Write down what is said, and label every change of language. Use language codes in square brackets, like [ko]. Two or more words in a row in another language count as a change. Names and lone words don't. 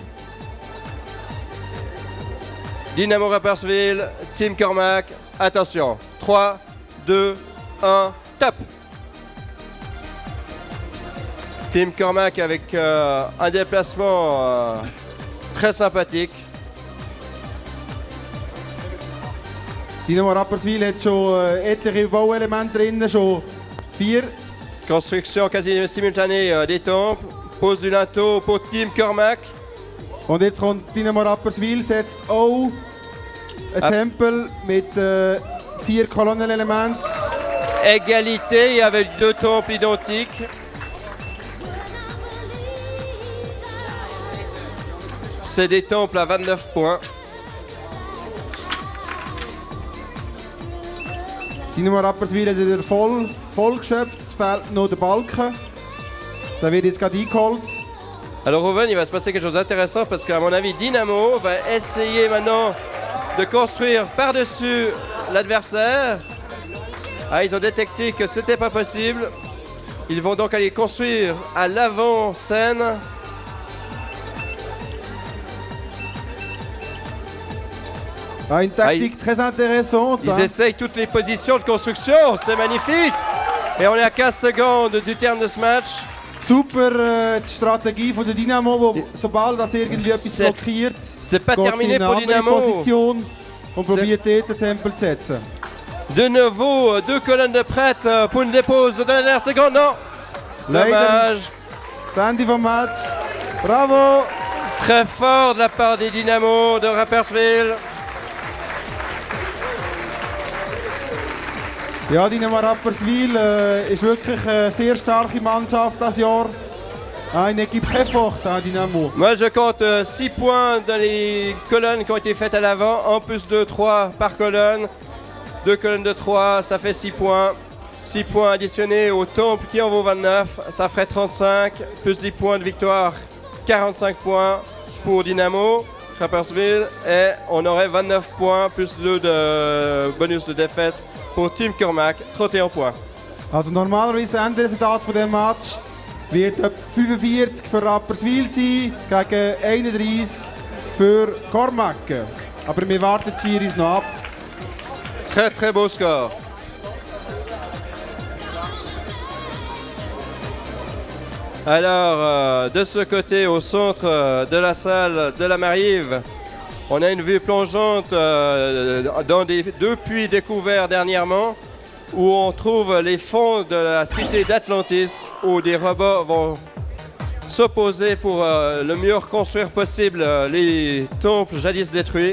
[fr] Dynamo Rapperswil, Team Cormac. Attention. 3, 2, 1, top! Team Cormac avec un déplacement très sympathique. [de] Dynamo Rapperswil hat schon etliche Bauelemente drin, schon 4. [fr] Construction quasi simultanée des temples. Pose du linteau pour Team Cormac. [de] Und jetzt kommt Dynamo Rapperswil, setzt auch einen Tempel mit 4 Kolonnenelementen. [fr] Égalité avec 2 temples identiques. C'est des temples à 29 points. [de] Dynamo Rapperswil hat wieder voll geschöpft, es fehlt noch der Balken. Der wird jetzt gerade eingeholt. [fr] Alors Rouven, il va se passer quelque chose d'intéressant parce qu'à mon avis, Dynamo va essayer maintenant de construire par-dessus l'adversaire. Ah, ils ont détecté que c'était pas possible. Ils vont donc aller construire à l'avant-scène. Ah, une tactique très intéressante. Ils essayent toutes les positions de construction, c'est magnifique. Et on est à 15 secondes du terme de ce match. [de] Super die Strategie von der Dynamo, wo sobald das irgendwie etwas blockiert, [fr] c'est pas [de] geht sie [fr] terminé [de] in eine [fr] pour [de] andere [fr] Dynamo. [de] Position und probiert dort den Tempel zu setzen. [fr] De nouveau, 2 colonnes de prêtres pour une dépose de la dernière seconde. Non, dommage. [de] Das Ende vom Match. Bravo! [fr] Très fort de la part des Dynamo de Rapperswil. [de] Ja, Dynamo Rapperswil ist wirklich eine sehr starke Mannschaft das Jahr. [fr] Une équipe très forte, hein, Dynamo. Moi, je compte 6 points dans les colonnes qui ont été faites à l'avant. En plus de 3 par colonne. 2 colonnes de 3, ça fait 6 points. 6 points additionnés au temple qui en vaut 29, ça ferait 35. Plus 10 points de victoire, 45 points pour Dynamo Rapperswil et on aurait 29 points plus 2 de bonus de défaite pour Team Cormac, 31 points. [de] Also normalerweise das Endresultat von diesem Match wird etwa 45 für Rapperswil sein gegen 31 für Cormac. Aber wir warten die Juries noch ab. [fr] Très très beau score. Alors, de ce côté, au centre de la salle de la Marive, on a une vue plongeante dans deux puits découverts dernièrement, où on trouve les fonds de la cité d'Atlantis, où des robots vont s'opposer pour le mieux reconstruire possible les temples jadis détruits.